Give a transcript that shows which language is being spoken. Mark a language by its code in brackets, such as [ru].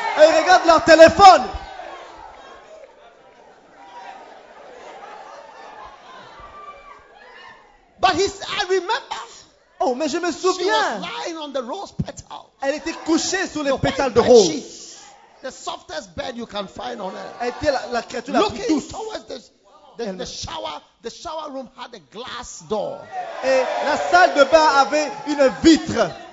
[fr] Et ils regardent leur téléphone. [en] But he said, I remember. [fr] Oh, mais je me souviens. [en] She was lying on the rose petal. [fr] Elle était couchée sur les pétales de rose. [en] The softest bed you can find on earth. [fr] Elle était la créature la plus douce. [en] Towards the shower room had a glass door. [fr] Et la salle de bain avait une vitre.